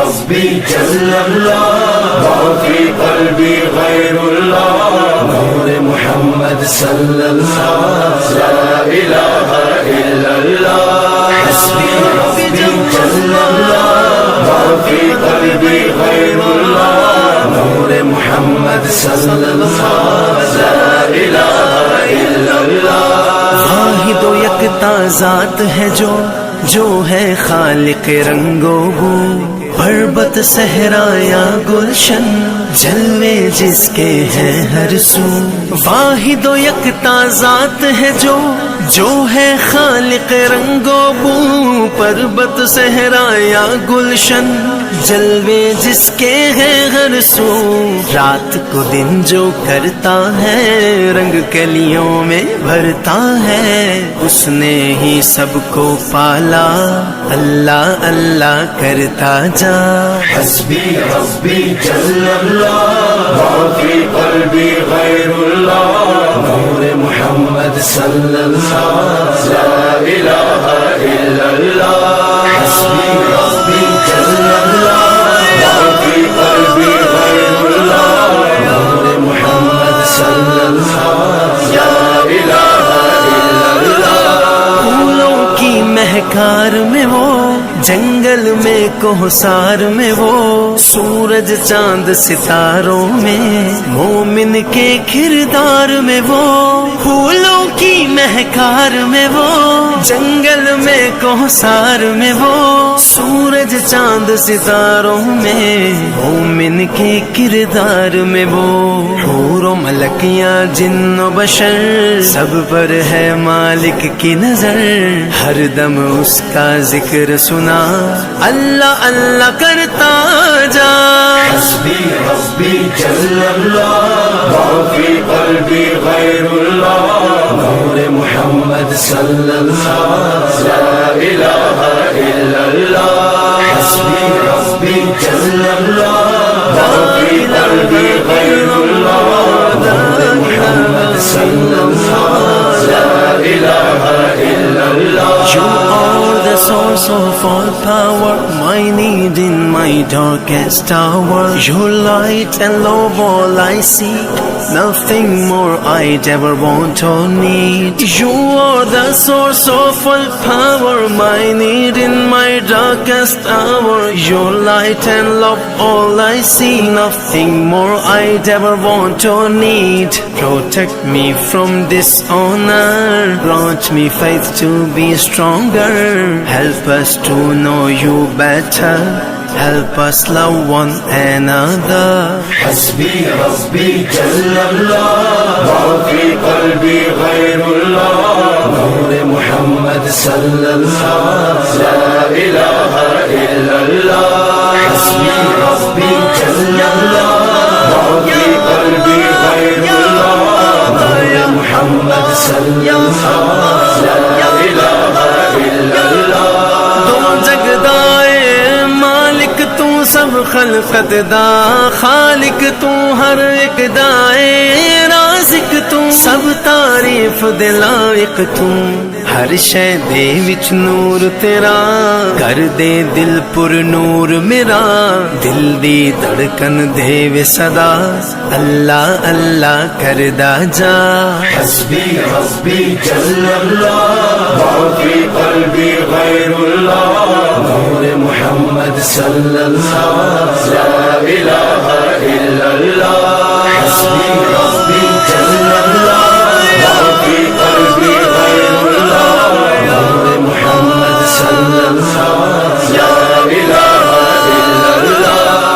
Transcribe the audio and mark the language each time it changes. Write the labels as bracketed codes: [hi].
[ar] ربي جل الله ما في قلبي غير الله نور محمد صلى الله لا إله إلا الله حسبي ربي جل الله ما في قلبي غير الله نور محمد صلى الله لا إله إلا الله [ur] واحد و یکتا ذات ہے جو ہے خالق رنگ و بو، پربت صحرا یا گلشن جلوے جس کے ہیں ہر سو۔ واحد و یکتا ذات ہے جو ہے خالق رنگ و بو، پربت صحرا یا گلشن جلوے جس کے ہیں ہر سو۔ رات کو دن جو کرتا ہے رنگ کلیوں میں بھرتا ہے، اس نے ہی سب کو پالا، اللہ اللہ کرتا جا۔ [ar] حسبي ربي جل الله ما في قلبي غير الله نور محمد صلى الله لا إله إلا الله حسبي ربي جل الله ما في قلبي غير الله نور محمد صلى الله لا إله إلا الله [ur] پھولوں کی مہکار میں وہ، جنگل میں کوہسار میں وہ، سورج چاند ستاروں میں، مومن کے کردار میں وہ۔ پھولوں کی مہکار میں وہ، جنگل میں کوہسار میں وہ، سورج چاند ستاروں میں، مومن کے کردار میں وہ۔ حور و ملکیاں جن و بشر سب پر ہے مالک کی نظر، ہر دم اس کا ذکر سنا، اللہ اللہ کرتا جا۔ [ar] حسبي ربي جل الله ما في قلبي غير الله نور محمد صلى الله لا إله إلا الله حسبي ربي جل الله ما في قلبي غير الله نور محمد صلى الله لا إله إلا الله [en] You are the source of all power, my need in my darkest hour. Your light and love all I seek, nothing more I'd ever want or need. You are the source of all power, my need in my darkest hour. Your light and love all I see, nothing more I'd ever want or need. Protect me from dishonor, grant me faith to be stronger. Help us to know you better, help us love one another. [ar] حسبي ربي جل الله ما في قلبي غير الله نور محمد صلى الله لا إله إلا الله حسبي ربي جل الله ما في قلبي غير الله نور محمد صلى الله لا إله إلا الله [pa] دو جگدائے مالک تو سب خلقت دا، خالق تو ہر ایک دائے، رازق تو سب تعریف دے لائق تو، ہر شے دے وچ نور تیرا کر دے دل پر نور میرا دل دی دھڑکن دے وے صدا اللہ اللہ کردا جا [ar] حسبی ربی جل اللہ ما فی قلبی غیر اللہ نور محمد صلی اللہ لا الہ الا اللہ حسبی ربی جل اللہ ما فی قلبی غیر اللہ نور محمد صلی اللہ لا الہ الا اللہ